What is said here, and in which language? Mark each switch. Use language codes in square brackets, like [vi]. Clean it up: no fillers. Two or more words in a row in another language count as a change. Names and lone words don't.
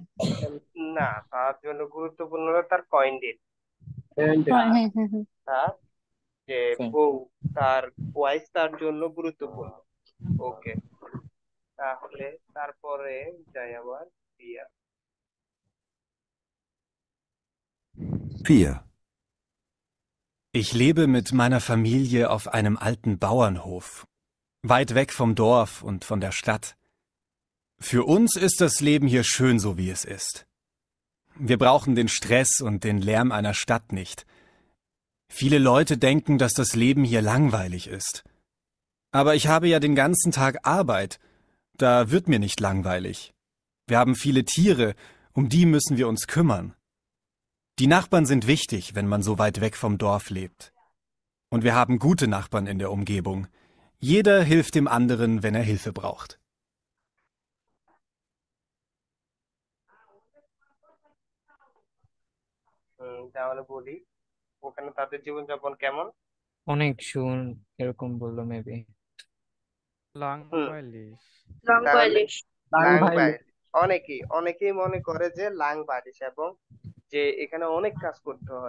[bn] না, তার জন্য গুরুত্বপূর্ণ হলো তার কয়েন ডেট। হ্যাঁ হ্যাঁ হ্যাঁ হ্যাঁ। তার যে বউ, তার ওয়াইফ তার জন্য গুরুত্বপূর্ণ। ওকে, তাহলে তারপরে যাই আবার প্রিয়া। 4. [de] Ich lebe mit meiner Familie auf einem alten Bauernhof, weit weg vom Dorf und von der Stadt. Für uns ist das Leben hier schön, so wie es ist. Wir brauchen den Stress und den Lärm einer Stadt nicht. Viele Leute denken, dass das Leben hier langweilig ist. Aber ich habe ja den ganzen Tag Arbeit. Da wird mir nicht langweilig. Wir haben viele Tiere, um die müssen wir uns kümmern. Die Nachbarn sind wichtig, wenn man so weit weg vom Dorf lebt. Und wir haben gute Nachbarn in der Umgebung. Jeder hilft dem anderen, wenn er Hilfe braucht. [bn] তাহলে বলি ওখানে তাদের জীবনযাপন কেমন? অনেক এরকম বললো মেবি। লাংবাইলিশ। অনেকেই মনে করে যে লাংবাইলিশ, এবং যে এখানে অনেক কাজ করতে হয়।